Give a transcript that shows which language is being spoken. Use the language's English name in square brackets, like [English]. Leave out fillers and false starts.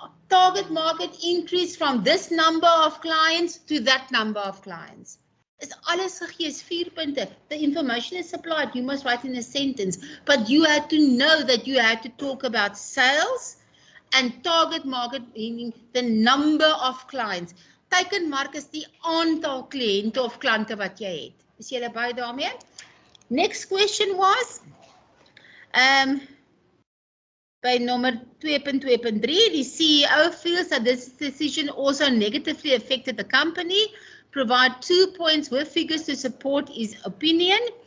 [English] Target market increased from this number of clients to that number of clients. [Afrikaans] Is alles gegee, is 4 punte. [English] The information is supplied, you must write in a sentence. But you had to know that you had to talk about sales and target market, meaning the number of clients. [Afrikaans] Teikenmark is die aantal kliënte of klante wat jy het. Is jy by daarmee? [English] Next question was, by number 2.2.3, the CEO feels that this decision also negatively affected the company. Provide 2 points with figures to support his opinion.